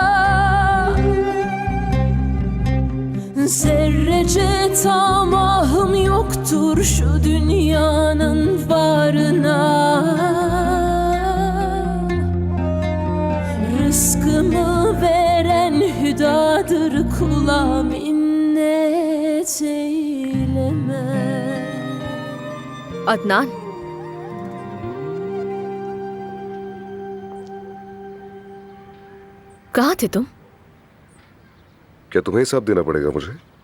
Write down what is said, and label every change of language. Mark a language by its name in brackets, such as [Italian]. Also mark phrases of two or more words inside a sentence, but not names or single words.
[Turkish] Zerrece tamahım yoktur şu dünyanın varına. Rızkımı veren hüdadır, kula minnet eylemem. [Urdu] अदनान, कहाँ थे तुम? क्या तुम्हें हिसाब देना पड़ेगा मुझे?